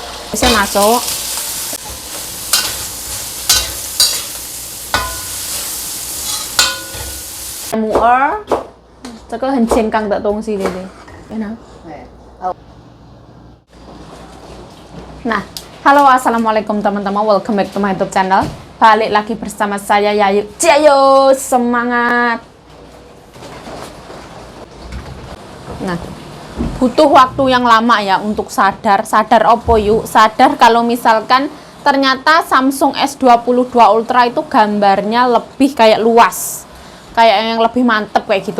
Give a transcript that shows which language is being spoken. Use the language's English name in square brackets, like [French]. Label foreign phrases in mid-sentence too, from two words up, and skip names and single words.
[Indonesian] Bisa masuk. [Chinese] Muer,这个很健康的东西，对不对？enak. [Indonesian] Nah, halo assalamualaikum teman-teman, [English] welcome back to my YouTube channel. [Indonesian] Balik lagi bersama saya Yayu. Ciayo, semangat. Nah, butuh waktu yang lama ya untuk sadar opo yuk, sadar kalau misalkan ternyata Samsung S22 Ultra itu gambarnya lebih kayak luas, kayak yang lebih mantep kayak gitu.